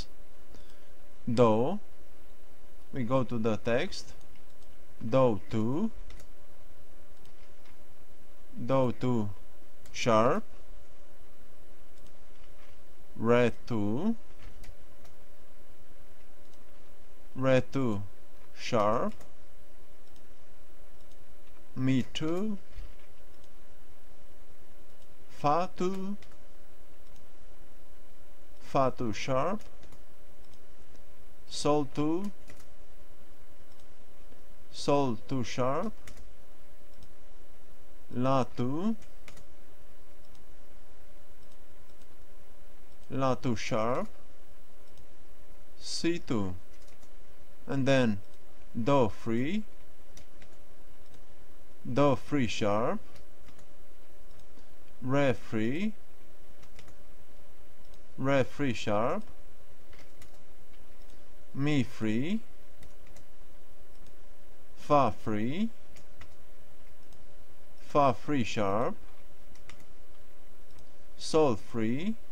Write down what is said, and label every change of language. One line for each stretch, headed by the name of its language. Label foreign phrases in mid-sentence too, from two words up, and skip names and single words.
English: Do, we go to the text, Do 2, Do 2 sharp, Re 2, Re 2 sharp, Mi 2, Fa 2, Fa 2 sharp, Sol 2, Sol 2 sharp, La 2, La 2 sharp, Si 2, and then Do 3, Do 3 sharp, Re 3, Re 3 sharp, Mi 3, Fa 3, Fa 3 sharp, Sol 3,